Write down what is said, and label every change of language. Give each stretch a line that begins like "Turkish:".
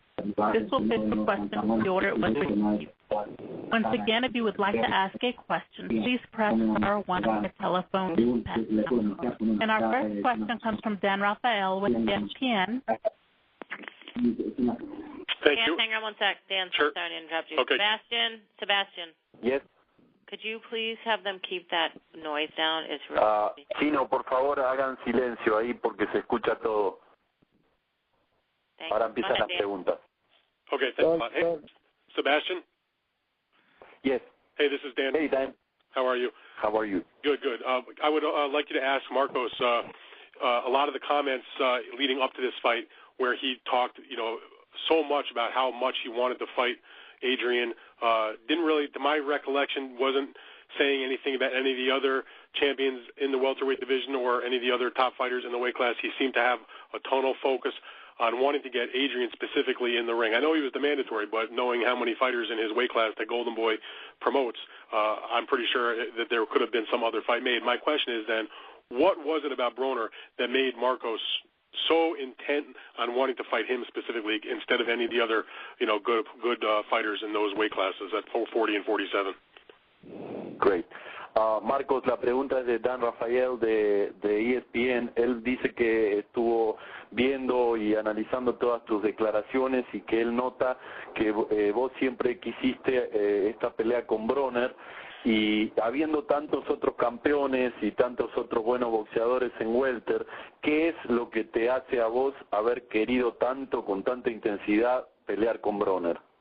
English: This will fit the question in the order it was received. Once again, if you would like to ask a question, please press *1 on your telephone keypad. And our first question comes from Dan Rafael with ESPN. Thank you. Hang on one sec. Dan, sure. Sorry to interrupt you. Okay. Sebastian. Yes. Could you please have them keep that noise down? It's really
Spanish: Chino, por favor, hagan silencio ahí porque se escucha todo. Ahora empiezan las preguntas.
English: Okay, thanks a lot. Hey, Sebastian? Yes. Hey, this is Dan. Hey, Dan. How are you? How are you? Good, good. I would like you to ask Marcos a lot of the comments leading up to this fight where he talked, you know, so much about how much he wanted to fight Adrien. Didn't really, to my recollection, wasn't saying anything about any of the other champions in the welterweight division or any of the other top fighters in the weight class. He seemed to have a tonal focus on wanting to get Adrien specifically in the ring. I know he was the mandatory, but knowing how many fighters in his weight class that Golden Boy promotes, I'm pretty sure that there could have been some other fight made. My question is then, what was it about Broner that made Marcos so intent on wanting to fight him specifically instead of any of the other, you know, good fighters in those weight classes at 40 and 47?
Spanish: Great. Marcos, la pregunta es de Dan Rafael de ESPN. Él dice que estuvo viendo y analizando todas tus declaraciones y que él nota que vos siempre quisiste esta pelea con Broner, y habiendo tantos otros campeones y tantos otros buenos boxeadores en welter, ¿qué es lo que te hace a vos haber querido tanto, con tanta intensidad, pelear con Broner?